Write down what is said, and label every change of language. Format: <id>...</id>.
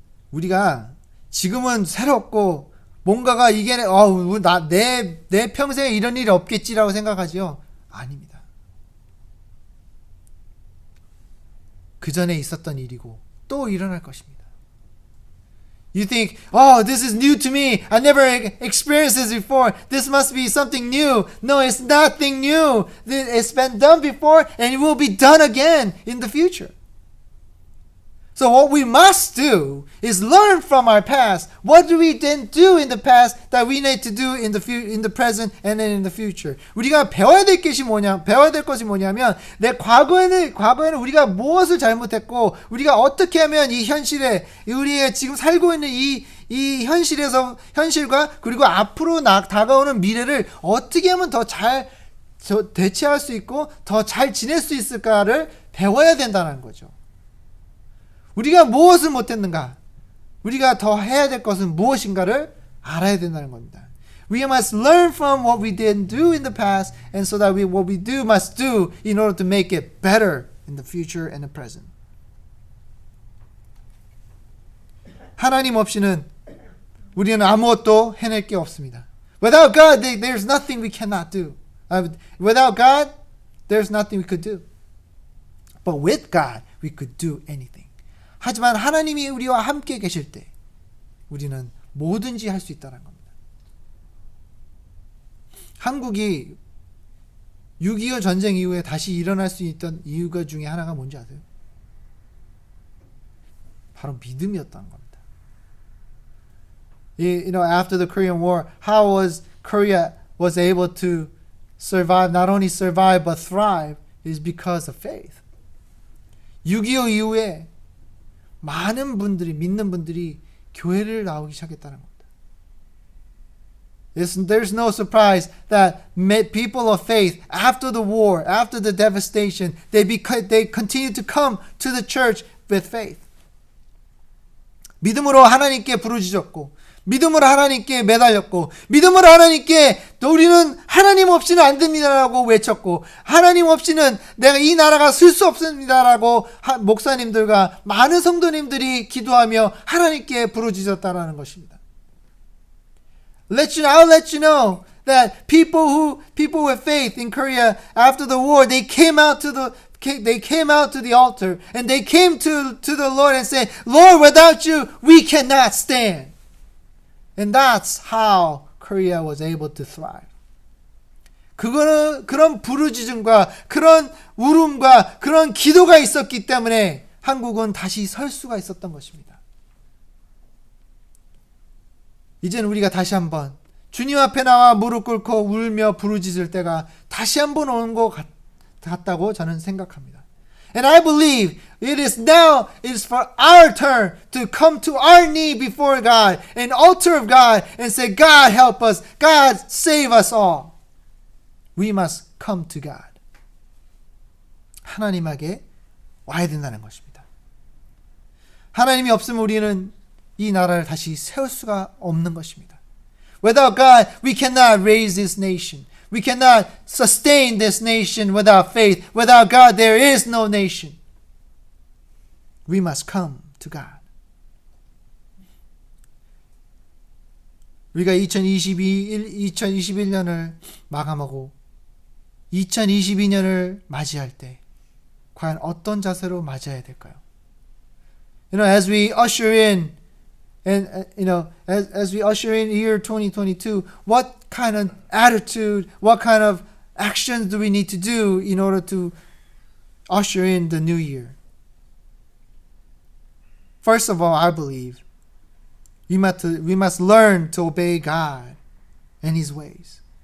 <ko>우리가 지금은 새롭고 뭔가가 이게 내 평생에 이런 일이 없겠지라고 생각하지요. 아닙니다. 그 전에 있었던 일이고 또 일어날 것입니다.</ko> <en>You think, oh, this is new to me. I never experienced this before. This must be something new. No, it's nothing new. It's been done before and it will be done again in the future. So what we must do is learn from our past. What do we then do in the past that we need to do in the present and then in the future?</en> <ko>우리가 배워야 될 것이 뭐냐면 내 과거에는 우리가 무엇을 잘못했고 우리가 어떻게 하면 이 현실에 우리가 지금 살고 있는 이 현실과 그리고 앞으로 다가오는 미래를 어떻게 하면 더 잘 대체할 수 있고 더 잘 지낼 수 있을까를 배워야 된다는 거죠. 우리가 무엇을 못했는가? 우리가 더 해야 될 것은 무엇인가를 알아야 된다는 겁니다.</ko> <en>We must learn from what we didn't do in the past, and so that what we do must do in order to make it better in the future and the present.</en> <ko>하나님 없이는 우리는 아무것도 해낼 게 없습니다.</ko> <en>Without God, there's nothing we cannot do. Without God, there's nothing we could do. But with God, we could do anything.</en> <ko>하지만 하나님이 우리와 함께 계실 때 우리는 뭐든지 할 수 있다는 겁니다. 한국이 6.25 전쟁 이후에 다시 일어날 수 있던 이유가 중에 하나가 뭔지 아세요? 바로 믿음이었다는 겁니다.</ko> <en>You know, after the Korean War, how was Korea was able to survive, not only survive but thrive, is because of faith.</en> <ko>6.25 이후에 많은 분들이 믿는 분들이 교회를 나오기 시작했다는 겁니다.</ko> <en>There's no surprise that people of faith after the war, after the devastation, they continue to come to the church with faith.</en> <ko>믿음으로 하나님께 부르짖었고 믿음으로 하나님께 매달렸고 믿음으로 하나님께 우리는 하나님 없이는 안 됩니다라고 외쳤고 하나님 없이는 내가 이 나라가 쓸 수 없습니다라고 목사님들과 많은 성도님들이 기도하며 하나님께 부르짖었다라는 것입니다.</ko> <en>I'll let you know that people with faith in Korea after the war, they came out to the altar and they came to the Lord and said, Lord, without you, we cannot stand. And that's how Korea was able to thrive.</en> <ko>그런 부르짖음과 그런 울음과 그런 기도가 있었기 때문에 한국은 다시 설 수가 있었던 것입니다. 이제는 우리가 다시 한번 주님 앞에 나와 무릎 꿇고 울며 부르짖을 때가 다시 한번 오는 것 같다고 저는 생각합니다.</ko> <en>And I believe it is for our turn to come to our knee before God, an altar of God, and say, God help us, God save us all. We must come to God.</en> <ko>하나님에게 와야 된다는 것입니다. 하나님이 없으면 우리는 이 나라를 다시 세울 수가 없는 것입니다.</ko> <en>Without God, we cannot raise this nation. We cannot sustain this nation without faith. Without God, there is no nation. We must come to God. 우리가 2021년을 마감하고 2022년을 맞이할 때 과연 어떤 자세로 맞이해야 될까요? You know, as we usher in And as we usher in year 2022, what kind of attitude, what kind of actions do we need to do in order to usher in the new year? First of all, I believe we must learn to obey God and His ways.</en>